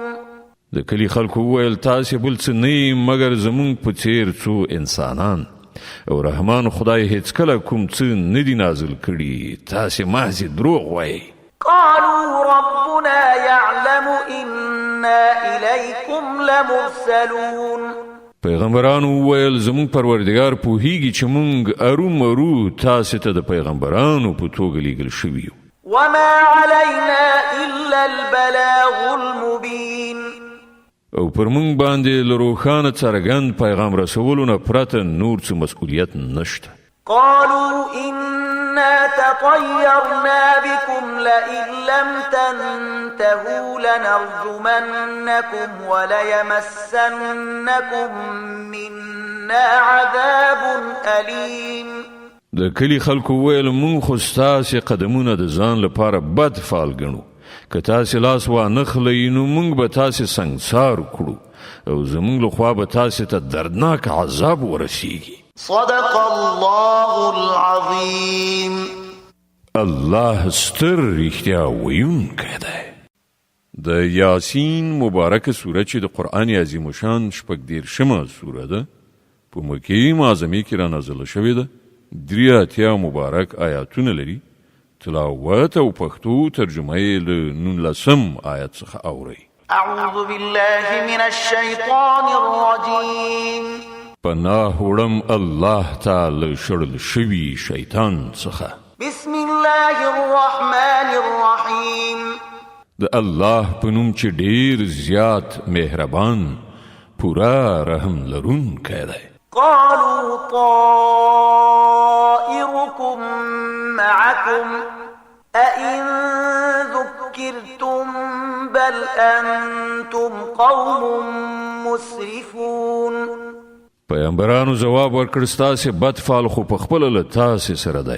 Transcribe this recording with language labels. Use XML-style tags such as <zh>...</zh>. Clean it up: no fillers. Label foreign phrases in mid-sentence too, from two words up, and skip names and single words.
<ps>د کلی خلکو وویل تاسې بل څه نه یې مګر زموږ په څېر څو انسانان او رحمان خدای هیڅکله کوم څه نه دي نازل کړي تاسې محض دروغ وایئ.</ps> <ar>قالوا ربنا يعلم إنا إليكم لمرسلون.</ar> <ps>پیغمبرانو وویل زمونږ پروردګار پوهیږي چې مونږ ارومرو تاسې ته د پیغمبرانو په توګه لیږل شوي یو.</ps> <ar>وما علينا إلا البلاغ المبين.</ar> <ps>او پر مونږ باندې له روښانه څرګند پیغام رسولو نه پرته نور څه مسؤلیت نشته.</ps> <ar>قالوا إنا تطيرنا بكم لئن لم تنتهوا لنرجمنكم وليمسنكم منا عذاب أليم.</ar> <ps>د کلی خلکو ویل مونږ خو ستاسې قدمونه د ځان لپاره بد فال ګڼو، که تاسې لاس وانه خلئ نو مونږ به تاسې سنګسار کړو او زمونږ لخوا به تاسې ته دردناک عذاب ورسیږي.</ps> <ar>صدق الله العظيم.</ar> <ps>الله ستر رښتیا ویونکی دی. د یاسین مبارکه سوره چې د قرآن عظیم شان 14مه سوره ده، په مکې معظمې کې را نازله شوې ده، 83 مبارک آیاتونه لري. تلاوت او پښتو ترجمه یې له 19 آیت څخه اورئ.</ps> <ar>أعوذ بالله من الشيطان الرجيم.</ar> <ps>پناه وړم الله تعالی شړل شوي شیطان څخه.</ps> <ar>بسم الله الرحمن الرحيم.</ar> <ps>د الله په نوم چې ډیر زیات مهربان پورا رحم لرونکی دی.</ps> <ar>قالوا طائركم معكم أئن ذكرتم بل أنتم قوم مسرفون.</ar> <ps>پیغمبرانو جواب ورکړ ستاسې بد فال خو په خپله له تاسې سره دی.</ps>